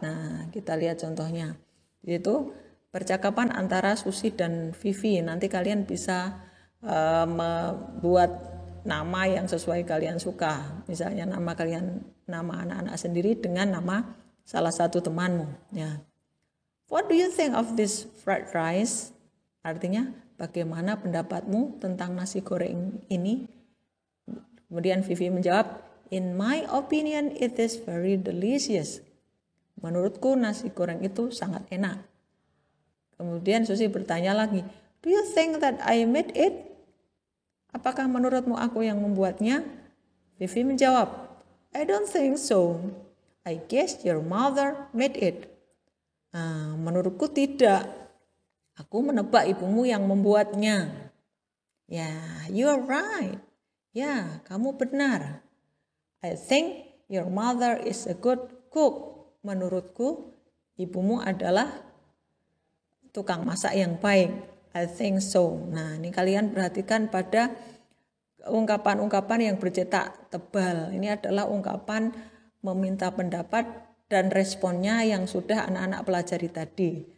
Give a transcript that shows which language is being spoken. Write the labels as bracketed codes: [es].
[id] Nah, kita lihat contohnya. Itu percakapan antara Susi dan Vivi. Nanti kalian bisa membuat nama yang sesuai kalian suka. Misalnya nama kalian, nama anak-anak sendiri dengan nama salah satu temanmu. Ya. [en] What do you think of this fried rice? [id] Artinya, bagaimana pendapatmu tentang nasi goreng ini? Kemudian Vivi menjawab, [en] in my opinion it is very delicious. [id] Menurutku nasi goreng itu sangat enak. Kemudian Susi bertanya lagi, [en] do you think that I made it? [id] Apakah menurutmu aku yang membuatnya? Vivi menjawab, [en] I don't think so. I guess your mother made it. [id] Menurutku tidak. Aku menebak ibumu yang membuatnya. [en] Ya, you are right. [id] Ya, kamu benar. [en] I think your mother is a good cook. [id] Menurutku, ibumu adalah tukang masak yang baik. [en] I think so. [id] Nah, ini kalian perhatikan pada ungkapan-ungkapan yang bercetak tebal. Ini adalah ungkapan meminta pendapat dan responnya yang sudah anak-anak pelajari tadi.